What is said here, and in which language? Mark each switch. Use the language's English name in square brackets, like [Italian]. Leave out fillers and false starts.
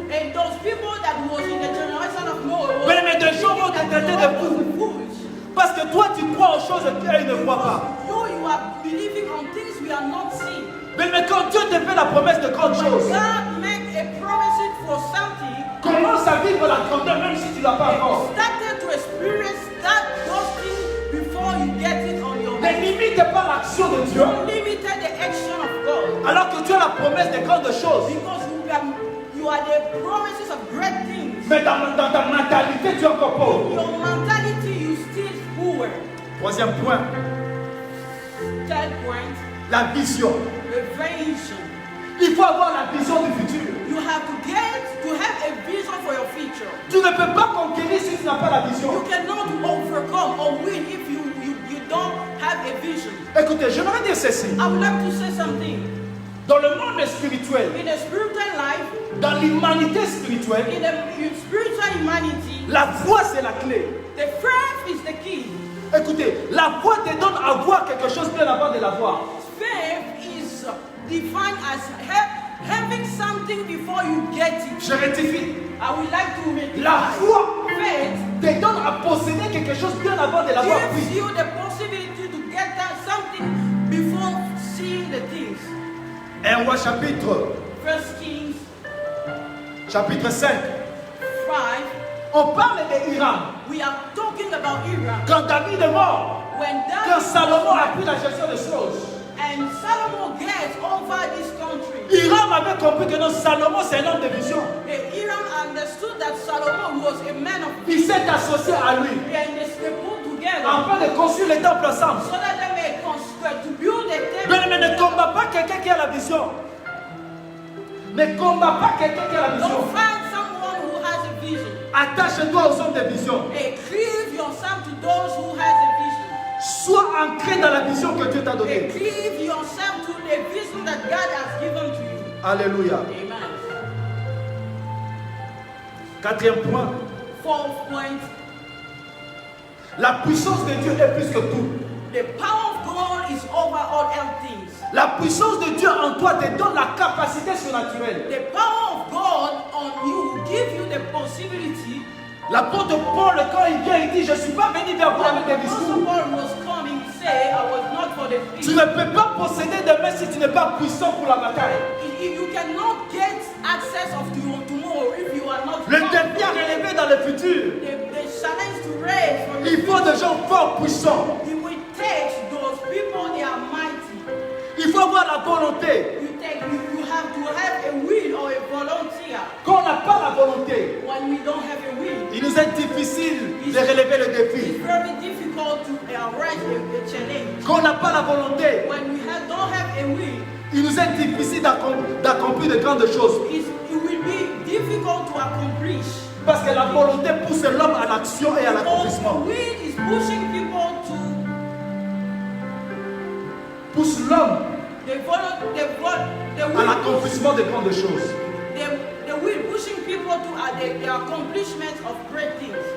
[English] and those people that was in the generation of Noah, [French] Mais des gens vont te traiter de fou. [English] foolish. [French] Parce que toi, tu crois aux choses qu'eux ne croient pas. [English] You are believing on things we are not seeing. [French] Mais quand Dieu te fait la promesse de grandes [English] When [French] choses, [English] God make a promise for something, [French] commence à vivre la grandeur même si tu ne l'as pas encore. [English] started to experience those things before you get it on your [French] Ne [English] own. [French] limite pas l'action de Dieu. [English] Don't limit the action of God. [French] Alors que tu as la promesse de grandes choses. [English] Because you are the promises of great things. [French] Mais dans ta mentalité, tu es encore pauvre. [English] Your mentality, you still poor. [French] Troisième point, [English] Third point, [French] la vision. [English] the vision. [French] Il faut avoir la vision du futur. [English] You have to have a vision for your future. [French] Tu ne peux pas conquérir si tu n'as pas la vision. [English] You cannot overcome or win if you don't have a vision. [French] Écoutez, j'aimerais dire ceci. [English] I would like to say something. [French] Dans le monde spirituel, [English] In the spiritual life, [French] dans l'humanité spirituelle, [English] In the spiritual humanity, [French] la foi c'est la clé. [English] the faith is the key. [French] Écoutez, la foi te donne à voir quelque chose bien avant de l'avoir. [English] Faith is defined as having something before you get it. [French] Je rectifie. [English] I would like to make [French] La foi [English] faith [French] te donne à posséder quelque chose bien avant de l'avoir [English] gives [French] pris. [English] you the possibility to get that something before seeing the things. [French] 1 Roi chapitre [English] 1 Kings [French] 5. [English] 5, [French] On parle d'Hiram. [English] we are talking about Abraham. [French] Quand David est mort, [English] When [French] quand [English] David [French] Salomon a pris la gestion des choses, [English] and Solomon gets over this country, [French] Hiram avait compris que non, Salomon c'est un homme de vision. [English] Hiram understood that Solomon was a man of [French] Il s'est associé à lui [English] and they put together [French] afin de construire le temple ensemble. [English] so that they may construct to build a temple. [French] Mais ne combat pas quelqu'un qui a la vision. Ne combat pas quelqu'un qui a la vision. [English] Don't find someone who has a vision. [French] Attache-toi aux hommes de vision. [English] Hey, cleave yourself to those who has a vision. [French] Sois ancré dans la vision que Dieu t'a [English] Hey, [French] donnée. [English] cleave yourself to the vision that God has given to you. [French] Alléluia. [English] Amen. [French] Quatrième point. [English] Fourth point, [French] La puissance de Dieu est plus que tout. [English] the power of God is over all else things. [French] La puissance de Dieu en toi te donne la capacité surnaturelle. [English] The power of God on you give you the possibility. [French] L'apôtre Paul, quand il vient, il dit, je ne suis pas venu vers vous avec des [English] Apostle [French] discours. [English] Paul was coming, say, I was not for the [French] Tu [English] speech. [French] ne peux pas posséder des mains si tu n'es pas puissant pour la bataille. [English] You cannot get access of tomorrow if you are not. [French] Le défi à relever dans le futur, [English] The challenge to raise from [French] il faut des gens forts, puissants. [English] it will take those people they are mighty. [French] Il faut avoir la volonté. [English] You have to have a will or a volunteer. [French] Quand on n'a pas la volonté, [English] When we don't have a will, [French] il nous est difficile de relever le défi. [English] it's very difficult to arise a challenge. [French] Quand on n'a pas la volonté, [English] When we don't have a will, [French] il nous est difficile d'accomplir de grandes choses. [English] it will be difficult to accomplish. [French] Parce que la volonté pousse l'homme à l'action et à [English] Because the [French] l'accomplissement. [English] will is pushing people to [French] Pousse l'homme [English] the [French] à [English] will [French] l'accomplissement de grandes choses. [English] the will pushing people to the accomplishment of great things.